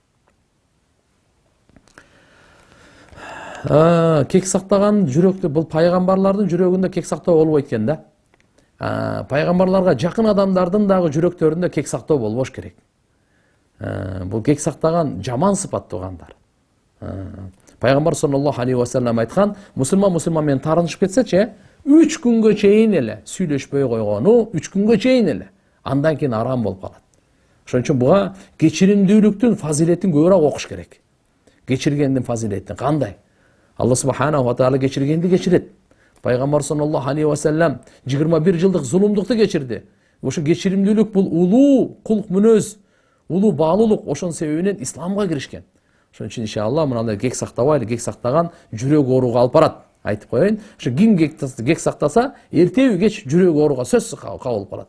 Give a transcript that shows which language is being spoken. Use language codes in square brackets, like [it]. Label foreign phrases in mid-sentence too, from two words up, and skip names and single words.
[ky] Кек сактаган жүрөктө, бул пайгамбарлардын жүрөгүндө кек сактоо болбойт экен да. Пайгамбарларга жакын адамдардын дагы жүрөктөрүндө кек сактоо болбош керек. Бул кек сактаган жаман сыпат тугандар. Пайгамбар [ar] صلى الله عليه وسلم [ky] айткан, мусулман менен тарынышып кетсечи, 3 күнгө чейин эле сүйлөшпөй койгону, 3 күнгө чейин эле, андан кийин арам болуп калат. Ошон үчүн буга кечиримдүүлүктүн фазилетин көбүрөөк окуш керек. Кечиргендин фазилетин кандай? [ar] الله سبحانه وتعالى [ky] кечиргенди кечирет. Пайгамбар [ar] صلى الله عليه وسلم [ky] 21 жылдык зулумдукту кечирди. Ошо кечиримдүүлүк бул улуу кулк мүнөз, улуу баалуулук, ошонун себебинен исламга киришкен. Ошон үчүн иншалла мындай кек сактабайлы, кек сактаган жүрөк ооруга алып барат. Айтып коеюн, ошо ким кек сактаса, эртеби кеч жүрөк ооруга сөзсүз кабыл калат.